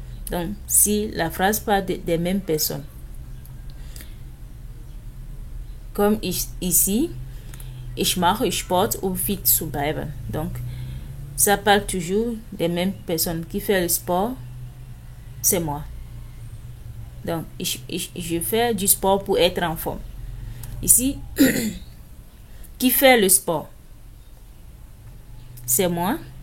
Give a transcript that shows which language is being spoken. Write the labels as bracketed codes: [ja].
[fr] Donc, si la phrase parle des mêmes personnes. Comme ici, [de] ich mache Sport, um fit zu bleiben. [fr] Donc, ça parle toujours des mêmes personnes. Qui fait le sport, c'est moi. Donc, je fais du sport pour être en forme. Ici, qui fait le sport, c'est moi.